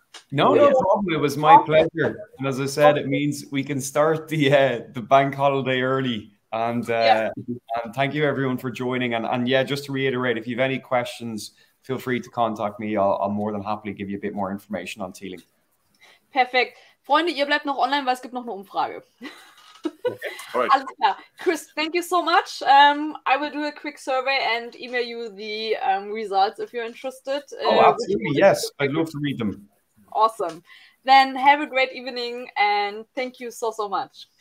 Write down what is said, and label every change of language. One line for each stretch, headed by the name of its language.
English: No problem. It was my pleasure. And as I said, it means we can start the bank holiday early. And thank you everyone for joining. And yeah, just to reiterate, if you have any questions, feel free to contact me. I'll more than happily give you a bit more information on Teeling.
German: Perfekt. Freunde, ihr bleibt noch online, weil es gibt noch eine Umfrage.
English: All right.
German: Alles klar.
English: Chris, thank you so much. I will do a quick survey and email you the results if you're interested. Oh, absolutely. Yes. I'd love to read them. Awesome. Then have a great evening and thank you so much.